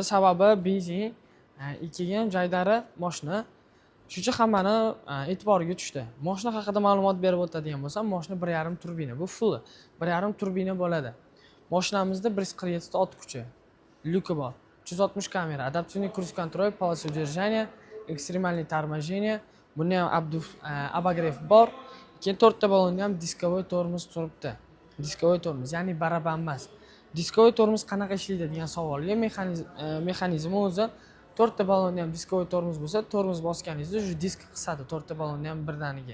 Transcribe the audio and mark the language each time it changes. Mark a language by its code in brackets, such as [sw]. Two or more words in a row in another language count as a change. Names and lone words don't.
[uz] Sababi benzin, keyin Jaydari mashina. Shuning hammani e'tiboriga tushdi. Mashina haqida ma'lumot berib o'tadigan bo'lsam, mashina 1.5 turbina. Bu full 1.5 turbina bo'ladi. Mashinamizda 147 ot kuchi, lyuki bor, 360 kamera, [en] adaptивный cruise control, [ru] полоса удержания, экстремальный торможение, [uz] bunda ham abagrev bor. Keyin 4 ta balonda ham [ru] дисковый тормоз [uz] turibdi. [ru] Дисковый тормоз, [uz] ya'ni baraban emas. [ru] дисковый тормоз [uz] qanaqa ishlaydi degan savolga mexanizmi o'zi 4 ta balonda ham diskovoy tormoz bo'lsa, tormoz bosganingizda shu disk qisadi 4 ta balonda ham birdaniga.